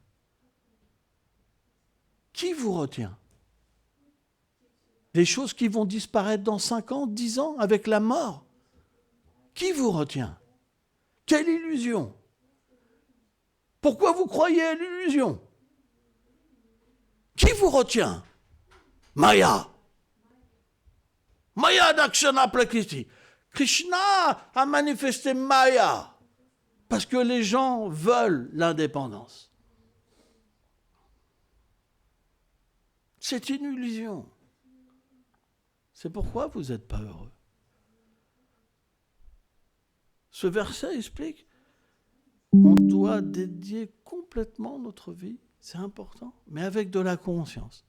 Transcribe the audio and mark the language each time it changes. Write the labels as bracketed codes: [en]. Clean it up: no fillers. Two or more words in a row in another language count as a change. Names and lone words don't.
[fr] Qui vous retient? Des choses qui vont disparaître dans 5 ans, 10 ans, avec la mort. Qui vous retient? Quelle illusion? Pourquoi vous croyez à l'illusion? Qui vous retient? Maya. [sa] Maya Dakshana Prakriti. [fr] Krishna a manifesté Maya parce que les gens veulent l'indépendance. C'est une illusion. C'est pourquoi vous n'êtes pas heureux. Ce verset explique qu'on doit dédier complètement notre vie, c'est important, mais avec de la conscience.